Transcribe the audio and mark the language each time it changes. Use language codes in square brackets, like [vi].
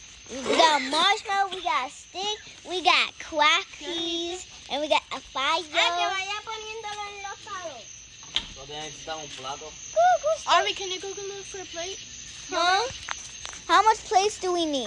[en] We got marshmallow, we got stick, we got quackies, and we got a fire. [es] Vaya poniéndolo en los palos. No necesitamos un plato. [en] Arby, can you go look for a plate? Huh? How much plates do we need?